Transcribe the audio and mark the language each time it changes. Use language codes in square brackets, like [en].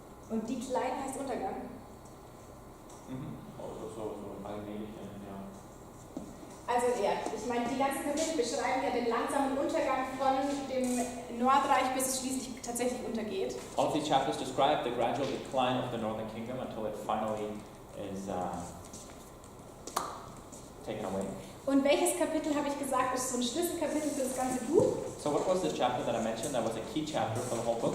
[de] Und die Kleine heißt Untergang. So allmählich, ja. Also ja, ich meine, die ganzen Kapitel beschreiben ja den langsamen Untergang von dem Nordreich, bis es schließlich tatsächlich untergeht. [en] All of these chapters describe the gradual decline of the northern kingdom until it finally is taken away. [de] Und welches Kapitel, habe ich gesagt, ist so ein Schlüsselkapitel für das ganze Buch? [en] So what was the chapter that I mentioned that was a key chapter for the whole book?